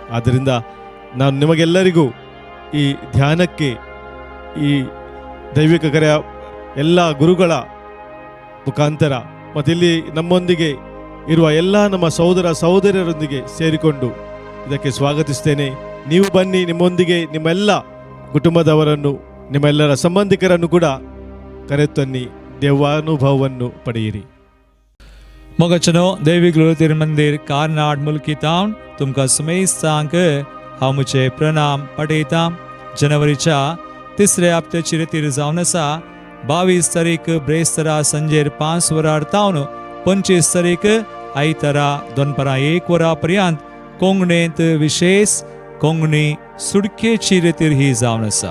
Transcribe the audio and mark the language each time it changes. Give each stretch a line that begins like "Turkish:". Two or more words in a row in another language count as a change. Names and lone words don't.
Kannada: ಆದ್ದರಿಂದ ನಾನು ನಿಮಗೆಲ್ಲರಿಗೂ ಈ ಧ್ಯಾನಕ್ಕೆ ಈ ದೈವಿಕ ಕರೆಯ ಎಲ್ಲ ಗುರುಗಳ ಮುಖಾಂತರ ಮತ್ತು ಇಲ್ಲಿ ನಮ್ಮೊಂದಿಗೆ ಇರುವ ಎಲ್ಲ ನಮ್ಮ ಸಹೋದರ ಸಹೋದರಿಯರೊಂದಿಗೆ ಸೇರಿಕೊಂಡು ಇದಕ್ಕೆ ಸ್ವಾಗತಿಸ್ತೇನೆ. ನೀವು ಬನ್ನಿ, ನಿಮ್ಮೊಂದಿಗೆ ನಿಮ್ಮೆಲ್ಲ ಕುಟುಂಬದವರನ್ನು ನಿಮ್ಮೆಲ್ಲರ ಸಂಬಂಧಿಕರನ್ನು ಕೂಡ ಕರೆತನ್ನಿ, ದೇವಾನುಭವವನ್ನು ಪಡೆಯಿರಿ.
Konkani: मोगाचनो दैविक लोतीर मंदिर कारनाड मुल्की तावन तुमकां समेस्तांक हांव म्हजे प्रणाम पठयतां. जानेवारीच्या 3ऱ्या हप्त्याची रेतीर जावन आसा. 22 तारीख ब्रेस्तारा सांजेर 5 वरां तावन 25 तारीख आयतारा दनपारां 1 वरां पर्यंत कोंगणेंत विशेष कोंगणी सुडकेची रेतीर ही जावन आसा.